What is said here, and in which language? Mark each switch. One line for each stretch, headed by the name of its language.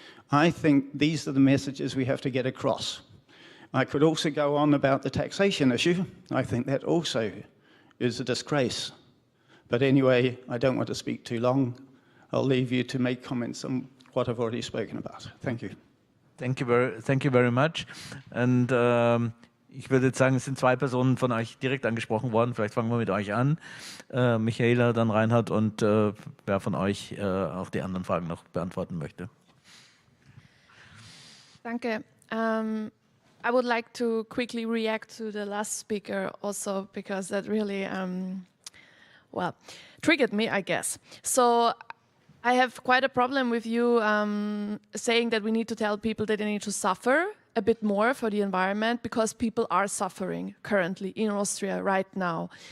English: I think these are the messages we have to get across. I could also go on about the taxation issue. I think that also is a disgrace. But anyway, I don't want to speak too long. I'll leave you to make comments on what I've already spoken about. Thank you. Thank you very much.
German: Und ich würde jetzt sagen, es sind zwei Personen von euch direkt angesprochen worden. Vielleicht fangen wir mit euch an. Michaela, dann Reinhard und wer von euch auch die anderen Fragen noch beantworten möchte. Danke.
English: I would like to quickly react to the last speaker also, because that really, triggered me, I guess. So I have quite a problem with you saying that we need to tell people that they need to suffer a bit more for the environment, because people are suffering currently in Austria right now.